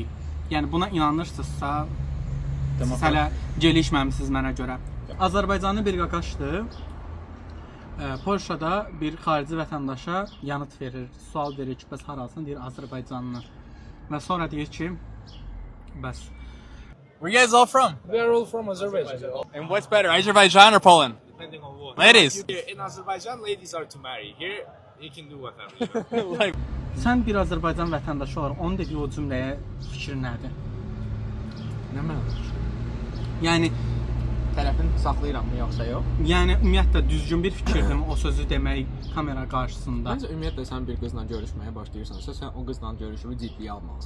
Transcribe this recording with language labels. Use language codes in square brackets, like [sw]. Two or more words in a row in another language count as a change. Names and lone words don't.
[az] Yəni buna inanırsınızsa, siz hələ gelişməmisiniz mənə görə. Azərbaycanlı bir qaqaşdır. Polşada bir xarici vətəndaşa yanıt verir, sual verir ki, bəs harasın, deyir Azərbaycanlı. Və sonra deyir ki, bəs. [en] Where you guys all from? We are all from Azerbaijan. And what's better, Azerbaijan or Poland? Depending on what. Ladies. In Azerbaijan, ladies are to marry. Here, you can do whatever. Like, [az] Sən bir Azərbaycan vətəndaşı olaraq onun dediyi o cümləyə fikrin nədir? Nə mənada? Yəni tərəfini saxlayırammı yoxsa yox? Yəni ümumiyyətlə düzgün bir fikirdirmi o sözü demək kamera qarşısında? Məncə ümumiyyətlə sən bir qızla görüşməyə başlayırsansa, sən o qızla görüşümü ciddiyə almalısan.